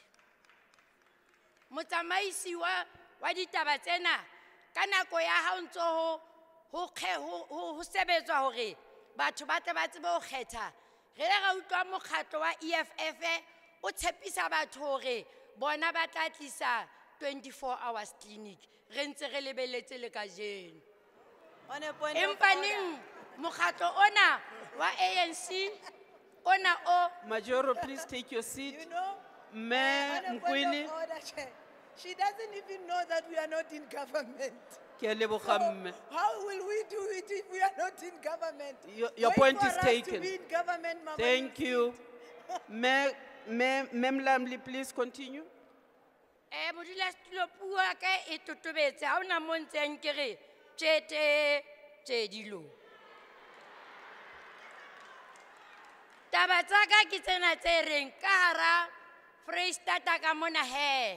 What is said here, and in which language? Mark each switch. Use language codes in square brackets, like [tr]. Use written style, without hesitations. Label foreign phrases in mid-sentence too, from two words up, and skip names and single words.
[st] Motsamaisi wa ditaba tsena ka nako ya ha o ntso ho sebetswa hore batho ba tle ba tsebe ho kgetha, re le ra utlwa mokgatlo wa EFF o tshepisa batho hore bona ba tla tlisa [en] 24 hours clinic, [st] re ntse re lebeletse le kajeno. Empaneng mokgatlo ona wa ANC ona o [en] Majoro, please take your seat. You know, Mkwili. She doesn't even know that we are not in government. [tn] Ke a leboga mme. [en] How will we do it if we are not in government? Your Wait point for is us taken. To be in government, Mama. Thank you. Ma'am Lamley, please continue. [st] Modulasetulo puo ya ka e totobetse, ha ona mo ntseng ke re tse dilo. Taba tsa ka ke tsena tse reng ka hara Freistata ka mona he.